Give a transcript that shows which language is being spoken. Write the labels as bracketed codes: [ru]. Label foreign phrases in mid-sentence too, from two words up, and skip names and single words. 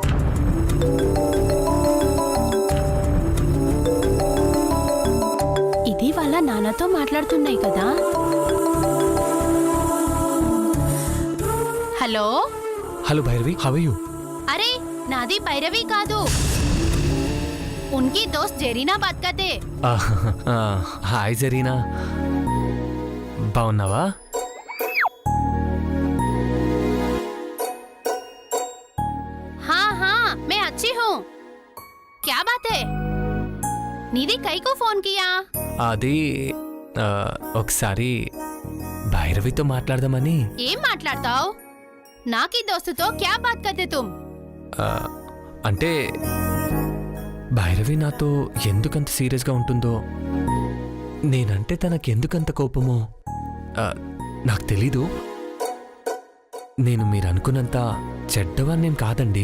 [te] ఇది వాళ్ళ నాన్నతో మాట్లాడుతున్నాయి కదా. హలో హలో భైరవి, [en] how are you? [te] అరే నాది భైరవి కాదు, [hi] उनकी दोस्त ज़रीना बात करते. [te] హాయ్ జరీనా, బాగున్నావా? [hi] हाँ हाँ मैं अच्छी हूँ. क्या बात है? निधि कई को फोन किया? [te] అది ఒకసారి భైరవితో మాట్లాడదామని. ఏం మాట్లాడతావు? నాకి దోస్తుతో [hi] क्या बात करते तुम? [te] అంటే భైరవి నాతో ఎందుకంత సీరియస్గా ఉంటుందో, నేనంటే తనకి ఎందుకంత కోపమో నాకు తెలీదు. నేను మీరు అనుకున్నంత చెడ్డవాణ్ణేం కాదండి.